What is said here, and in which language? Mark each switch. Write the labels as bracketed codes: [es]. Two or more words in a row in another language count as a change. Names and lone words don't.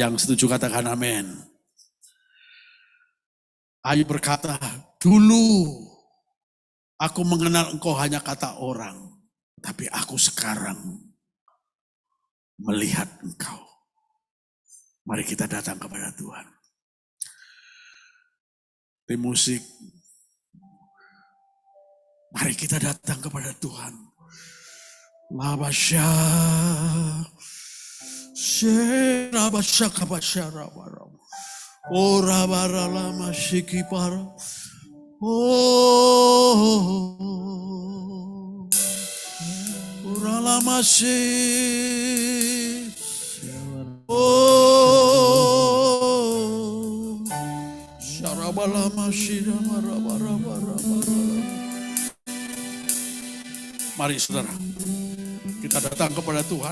[id] Yang setuju katakan amin. Ayub berkata, dulu aku mengenal engkau hanya kata orang. Tapi aku sekarang melihat engkau. Mari kita datang kepada Tuhan. Tim musik. Mari kita datang kepada Tuhan. Labasya. Serabasya kabasya rabaram. Ora barala masiki para. Oh. Ora la masih. Oh. Syarabala masih Mari saudara, kita datang kepada Tuhan.